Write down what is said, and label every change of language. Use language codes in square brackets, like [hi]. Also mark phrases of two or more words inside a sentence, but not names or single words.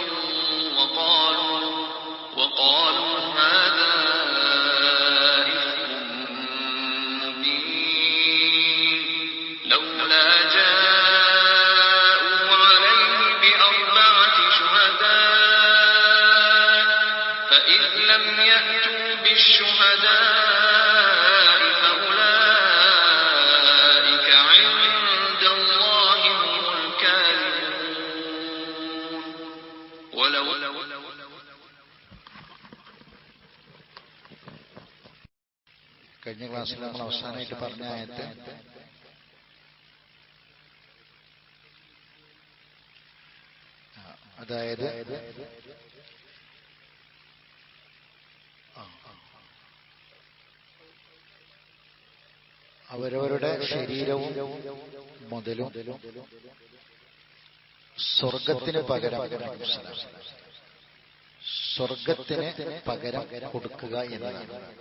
[ar] وقالوا هذا إفك مبين لولا جاءوا عليه ب4 شهداء فإذ لم يأتوا بالشهداء فأولئك عند الله هم الكاذبون [ml] കഴിഞ്ഞ ക്ലാസ്സിൽ നമ്മൾ അവസാനമായിട്ട് പറഞ്ഞ ആയത്ത് അതായത് അവരവരുടെ ശരീരവും മുതലും സ്വർഗത്തിന് പകരം കൊടുക്കുക എന്നതാണ്.